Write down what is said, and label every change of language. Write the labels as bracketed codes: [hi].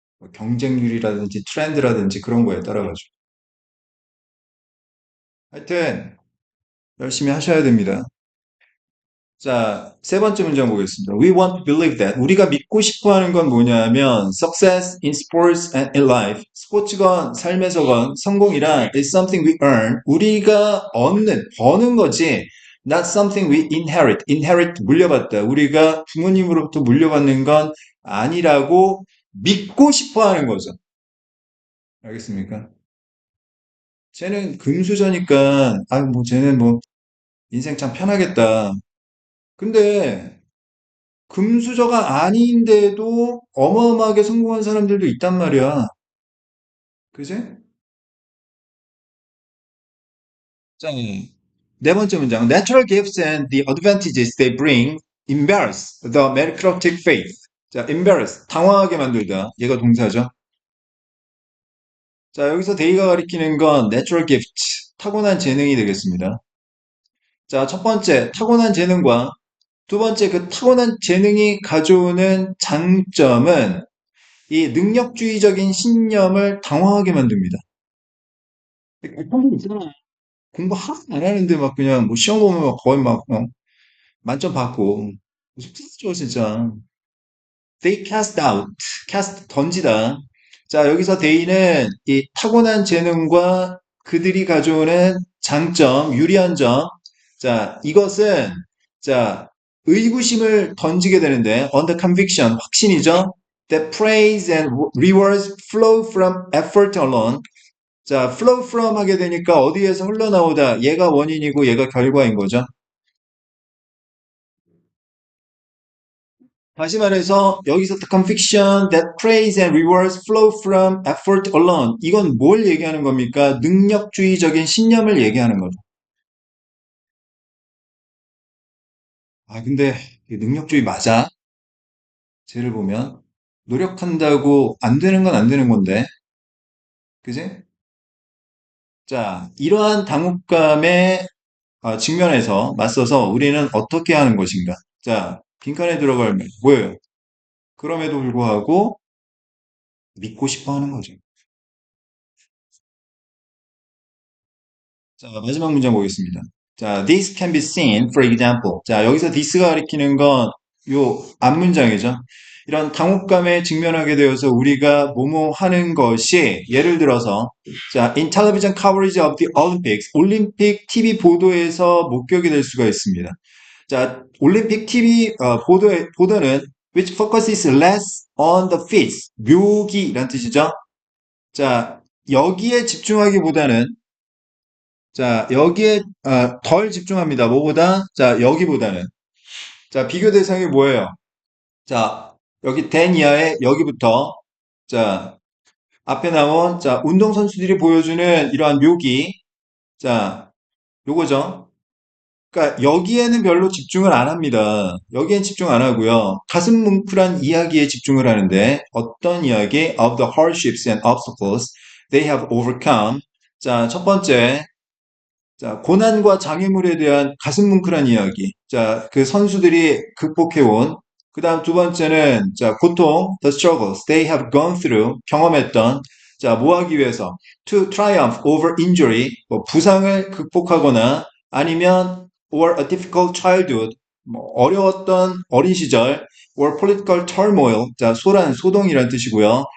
[ko] 뭐 경쟁률이라든지 트렌드라든지 그런 거에 따라가지고. 하여튼, 열심히 하셔야 됩니다. 자, 세 번째 문장 보겠습니다. [en] We want to believe that. [ko] 우리가 믿고 싶어 하는 건 뭐냐면 [en] success in sports and in life. [ko] 스포츠건 삶에서건 성공이란 [en] is something we earn. [ko] 우리가 얻는, 버는 거지. [en] Not something we inherit. [ko] inherit 물려받다. 우리가 부모님으로부터 물려받는 건 아니라고 믿고 싶어 하는 거죠. 알겠습니까? 쟤는 금수저니까, 뭐, 쟤는 뭐, 인생 참 편하겠다. 근데, 금수저가 아닌데도 어마어마하게 성공한 사람들도 있단 말이야. 그지? 자, 네 번째 문장. [en] Natural gifts and the advantages they bring embarrass the meritocratic faith. [ko] 자, embarrass. 당황하게 만들다. 얘가 동사죠. 자, 여기서 데이가 가리키는 건 natural gift. 타고난 재능이 되겠습니다. 자, 첫 번째, 타고난 재능과 두 번째, 그 타고난 재능이 가져오는 장점은 이 능력주의적인 신념을 당황하게 만듭니다. 그런 분 있잖아. 공부 하나도 안 하는데 막 그냥 뭐 시험 보면 막 거의 막 만점 받고 속상하죠 진짜. [en] They cast out, cast 던지다. [ko] 자 여기서 they는 이 타고난 재능과 그들이 가져오는 장점, 유리한 점. 자 이것은 자 의구심을 던지게 되는데 [en] on the conviction [ko] 확신이죠. [en] That praise and rewards flow from effort alone. [ko] 자, flow from 하게 되니까 어디에서 흘러나오다. 얘가 원인이고 얘가 결과인 거죠. 다시 말해서 여기서 [en] the conviction that praise and rewards flow from effort alone. [ko] 이건 뭘 얘기하는 겁니까? 능력주의적인 신념을 얘기하는 거죠. 근데 이 능력주의 맞아? 쟤를 보면 노력한다고 안 되는 건 안 되는 건데. 그지? 자, 이러한 당혹감에 직면해서 맞서서 우리는 어떻게 하는 것인가? 자, 빈칸에 들어갈 말 뭐예요? 그럼에도 불구하고 믿고 싶어 하는 거죠. 자, 마지막 문장 보겠습니다. [en] 자, this can be seen, for example. [ko] 자, 여기서 this가 가리키는 건 요 앞문장이죠. 이런 당혹감에 직면하게 되어서 우리가 뭐뭐 하는 것이 예를 들어서 자, [en] in television coverage of the Olympics, [ko] 올림픽 TV 보도에서 목격이 될 수가 있습니다. 자, 올림픽 TV 보도는 [en] which focuses less on the feats, [ko] 묘기란 뜻이죠. 자, 여기에 집중하기보다는 자, 여기에 덜 집중합니다. 뭐보다? 자, 여기보다는. 자, 비교 대상이 뭐예요? 자, 여기 댄 이하의 여기부터 자, 앞에 나온 자, 운동선수들이 보여주는 이러한 묘기. 자, 요거죠. 그러니까 여기에는 별로 집중을 안 합니다. 여기엔 집중 안 하고요. 가슴 뭉클한 이야기에 집중을 하는데 어떤 이야기? [en] Of the hardships and obstacles they have overcome. [ko] 자, 첫 번째 자, 고난과 장애물에 대한 가슴 뭉클한 이야기. 자, 그 선수들이 극복해온. 그 다음 두 번째는, 자, 고통, [en] the struggles they have gone through, [ko] 경험했던. 자, 뭐 하기 위해서? [en] To triumph over injury, [ko] 뭐 부상을 극복하거나 아니면 [en] or a difficult childhood, [ko] 뭐 어려웠던 어린 시절, [en] or political turmoil, [ko] 자, 소동이란 뜻이고요.